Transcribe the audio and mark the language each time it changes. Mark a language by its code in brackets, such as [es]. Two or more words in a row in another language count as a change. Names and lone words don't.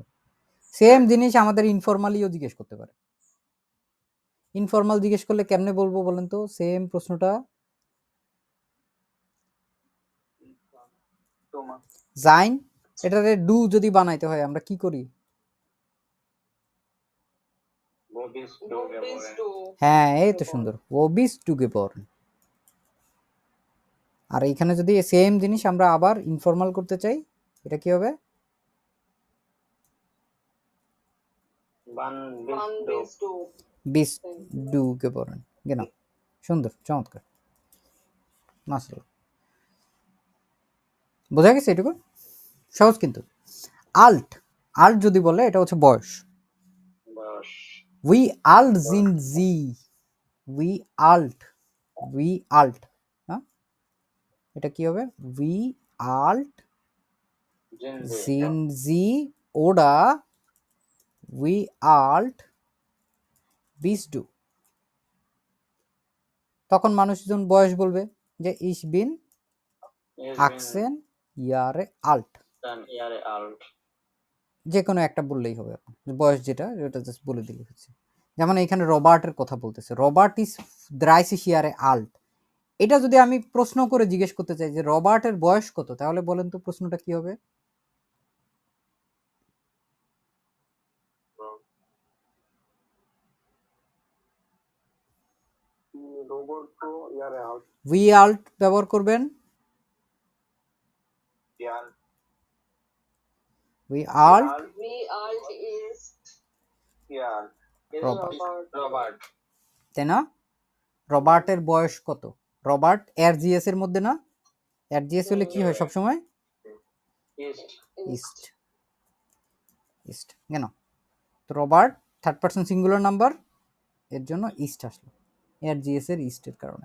[bn] সেম জিনিস আমাদের ইনফরমালিও জিজ্ঞেস করতে পারে। ইনফরমাল জিজ্ঞেস করলে কেমনে বলবো বলেন তো সেম প্রশ্নটা? জাইন, এটারে ডু যদি বানাইতে হয় আমরা কি করি? [de] Wo bist du geboren? [bn] হ্যাঁ, এই তো সুন্দর, [de] wo bist du geboren। [bn] আর এইখানে যদি সেম জিনিস আমরা আবার ইনফরমাল করতে চাই, এটা কি হবে? [de] Wann bist du geboren। genau, [bn] সুন্দর, চমৎকার, মাশাআল্লাহ। বোঝা গেছে এটুকু? সহজ কিন্তু। [de] আল্ট [bn] যদি বলে এটা হচ্ছে বয়স। [de] wie alt sind Sie, wie alt, [bn] হ্যাঁ, এটা কি হবে? [de] wie alt sind Sie oder wie alt bist du. [bn] তখন মানুষজন বয়স বলবে যে [de] ich bin 18 Jahre alt। [bn] যে কোনো একটা বললেই হবে, বয়স যেটা জাস্ট বলে দিলে হচ্ছে। যেমন এখানে রবার্টের কথা বলতেছে, রবার্ট ইজ [de] 30 Jahre alt। [bn] এটা যদি আমি প্রশ্ন করে জিজ্ঞেস করতে চাই যে রবার্টের বয়স কত, তাহলে বলেন তো প্রশ্নটা কি হবে? [de] wie alt [bn] ব্যবহার করবেন, [de] wie alt is [bn] রবার্ট, তাই না? রবার্টের বয়স কত? রবার্ট এরজিএস এর মধ্যে না? এরজিএস হলে কি হয় সব সময়? ইস্ট কেন? তো রবার্ট [en] third person singular number, [bn] এর জন্য ইস্ট আসলো, এরজিএস এর ইস্টের কারণে।